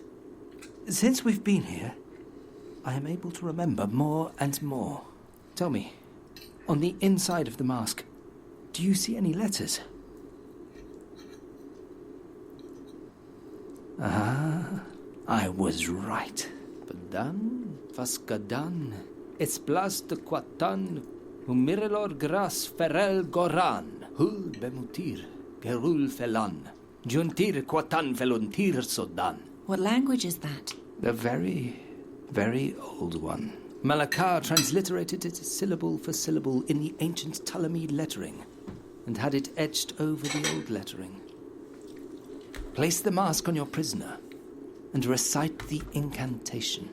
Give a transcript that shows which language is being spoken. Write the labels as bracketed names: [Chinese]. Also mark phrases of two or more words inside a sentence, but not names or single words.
[English] Since we've been here, I am able to remember more and more. Tell me, on the inside of the mask, do you see any letters? Ah, I was right. Padan, Faskadan, Esplas de Quatan, Humirelor Gras Ferel Goran, Hul Bemutir, Gerul Felan, Juntir Quatan Veluntir Sodan. What language is that? The very, very old one. Malakar transliterated it syllable for syllable in the ancient Ptolemid lettering and had it etched over the old lettering. Place the mask on your prisoner and recite the incantation.